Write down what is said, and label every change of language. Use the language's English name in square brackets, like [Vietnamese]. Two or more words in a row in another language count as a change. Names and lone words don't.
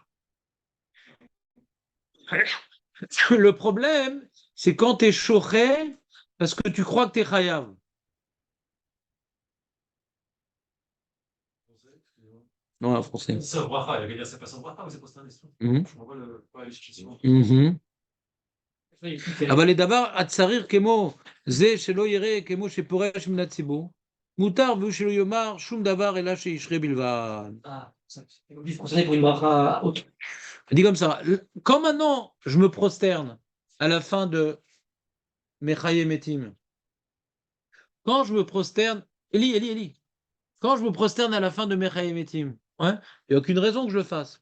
[French] Le problème, c'est quand tu es choché parce que tu crois que tu es chayav. Non, en français. C'est un bracha, il va dire c'est pas son bracha, mais c'est prosterné. Je vois pas l'explication. [Hebrew] אבל לדבר הצריך כמו זה שלא יראה כמו שפורש מן הציבור, מותר והוא שלא יאמר שום דבר אלא שישרה בלבד. [French] C'est obligé de concerner pour une bracha autre. Je dis comme ça. Quand maintenant je me prosterne à la fin de [Hebrew] מחיה מתים, [French] quand je me prosterne, Eli, quand je me prosterne à la fin de [Hebrew] מחיה מתים, [French] il n'y a aucune raison que je le fasse.